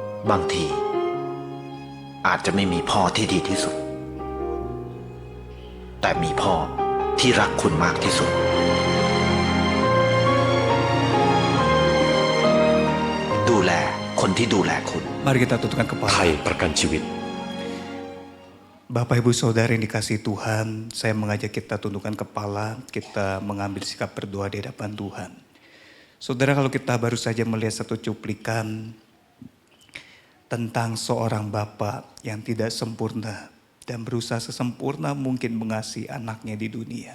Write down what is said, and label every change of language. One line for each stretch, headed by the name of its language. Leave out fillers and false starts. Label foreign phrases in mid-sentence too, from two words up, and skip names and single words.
Thai: บางทีอาจจะไม่มีพ่อที่ดีที่สุด แต่มีพ่อที่รักคุณมากที่สุด ดูแลคนที่ดูแลคุณ
Indonesian: Mari kita tundukkan kepala.
Thai: ไทยประกันชีวิต
Indonesian: Bapak Ibu Saudara yang dikasihi Tuhan, saya mengajak kita tundukkan kepala, kita mengambil sikap berdoa di hadapan Tuhan. Saudara, kalau kita baru saja melihat satu cuplikan tentang seorang bapak yang tidak sempurna dan berusaha sesempurna mungkin mengasihi anaknya di dunia.